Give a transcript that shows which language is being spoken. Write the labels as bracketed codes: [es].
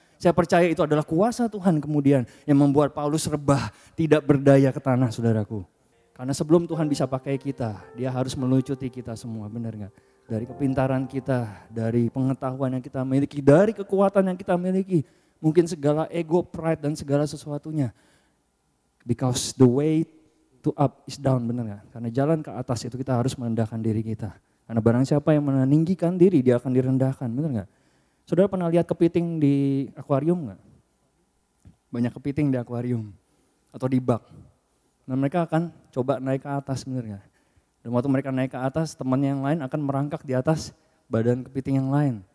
[id] Saya percaya itu adalah kuasa Tuhan kemudian yang membuat Paulus rebah, tidak berdaya ke tanah saudaraku. Karena sebelum Tuhan bisa pakai kita, dia harus melucuti kita semua, benar gak? Dari kepintaran kita, dari pengetahuan yang kita miliki, dari kekuatan yang kita miliki. Mungkin segala ego, pride dan segala sesuatunya. [en] Because the way to up is down, [id] benar gak? Karena jalan ke atas itu kita harus merendahkan diri kita. Karena barang siapa yang meninggikan diri, dia akan direndahkan, benar gak? Saudara pernah lihat kepiting di akuarium nggak? Banyak kepiting di akuarium atau di bak. Nah mereka akan coba naik ke atas, benar nggak? Dan waktu mereka naik ke atas, temannya yang lain akan merangkak di atas badan kepiting yang lain.